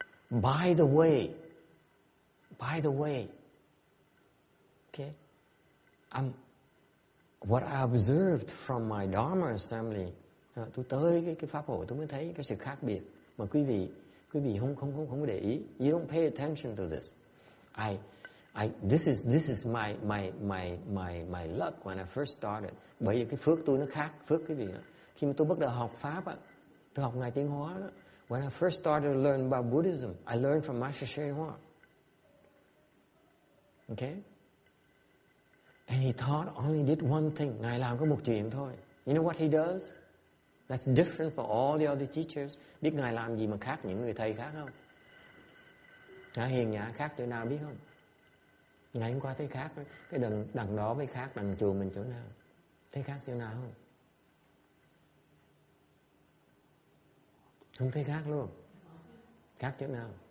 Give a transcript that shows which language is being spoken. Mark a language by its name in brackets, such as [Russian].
[English] By the way, okay, what I observed from my Dharma assembly, [Vietnamese] tôi tới cái pháp hội tôi mới thấy cái sự khác biệt mà quý vị không có để ý. [English] You don't pay attention to this. This is my luck when I first started. [Vietnamese] Bởi vì cái phước tôi nó khác phước quý vị đó. Khi mà tôi bắt đầu học pháp á, tôi học ngài Tiến Hóa đó. [English] When I first started to learn about Buddhism, I learned from Master Hsuan Hoa. Okay? And he taught only did one thing. [Vietnamese] Ngài làm có một chuyện thôi. [English] You know what he does? That's different for all the other teachers. [Vietnamese] Biết Ngài làm gì mà khác những người thầy khác không? Ngài hiền nhã khác chỗ nào biết không? Ngày hôm qua thấy khác. Cái đằng đó với khác, đằng chùa mình chỗ nào? Thấy khác chỗ nào không? Không thấy khác luôn. Khác chỗ nào?